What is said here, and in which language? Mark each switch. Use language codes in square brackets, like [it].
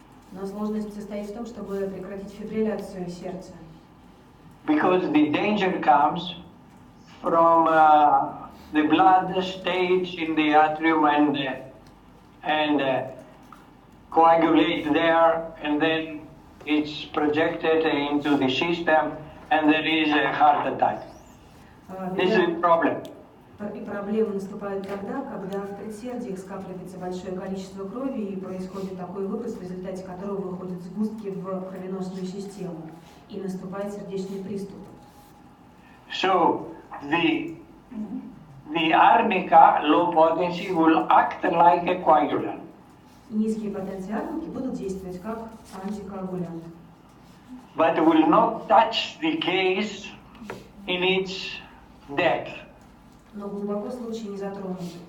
[ru] Но сложность состоит в том, чтобы прекратить фибрилляцию сердца. [en] Because the danger comes from the blood stays in the atrium and coagulate there, and then it's projected into the system, and there is a heart attack. This is the problem. [ru] И проблемы наступают тогда, когда в предсердиях скапливается большое количество крови и происходит такой выброс, в результате которого выходят сгустки в кровеносную систему, и наступает сердечный приступ. [en] So the arnica low potency will act like a coagulant. [ru] Низкие потенции арники будут действовать как антикоагулянт. [en] But will not touch the case in its depth. [ru] Но глубоко случай не затронут.